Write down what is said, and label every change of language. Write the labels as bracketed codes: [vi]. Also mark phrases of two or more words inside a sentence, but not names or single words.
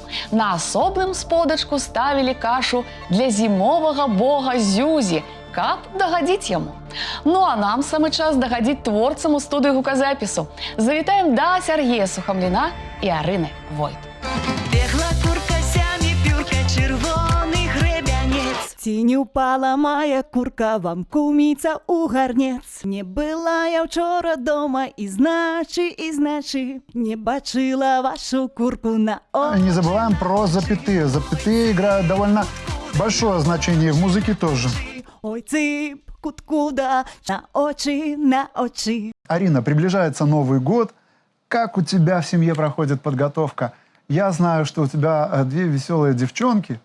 [be] На асобным сподачку ставілі кашу для зімовага бога Зюзі, каб дагадзіць яму. Ну а нам самы час дагадзіць творцам у студыі гуказапісу. Завітаем да Сяргея Сухамліна і Арыны Войт. [uk] Бегла курка сямі пюркать, червоний гребянець. Ці не упала моя курка вам, куміця, у гарнець. Не была я вчора дома, і значи, не бачила вашу курку на очі. [ru] Не забываем про запятые. Запятые играют довольно большое значение в музыке тоже. [uk] Ой, цып, куткуда, на очі. [ru] Арина, приближается Новый год. Как у тебя в семье проходит подготовка? Я знаю, что у тебя две веселые девчонки.